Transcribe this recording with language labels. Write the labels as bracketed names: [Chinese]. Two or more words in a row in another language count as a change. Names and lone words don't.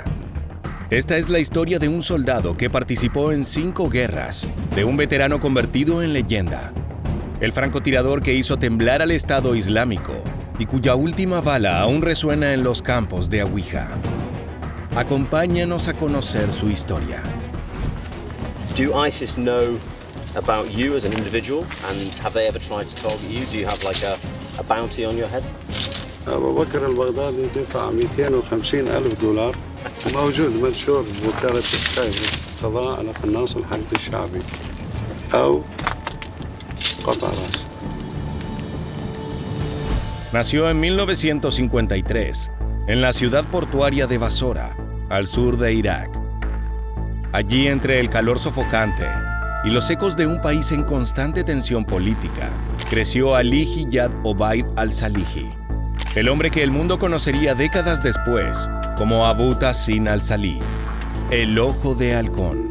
[Spanish] Esta es la historia de un soldado que participó en 5 guerras, de un veterano convertido en leyenda. El francotirador que hizo temblar al Estado Islámico y cuya última bala aún resuena en los campos de Awija. Acompáñanos a conocer su historia. [English] Do ISIS know about you as an individual, and have they ever tried to target you? Do you have like a bounty on your head? [Arabic] أبو بكر البغدادي دفع $250,000 موجود منشور بوكالة السكاي قضاء على قناص الحرب الشعبي أو قطع رأس. [Spanish] Nació en 1953, en la ciudad portuaria de Basora, al sur de Irak. Allí, entre el calor sofocante y los ecos de un país en constante tensión política, creció Ali Hiyad Obaid al-Salihi, el hombre que el mundo conocería décadas después como Abu Tassin al-Sali, el ojo de halcón.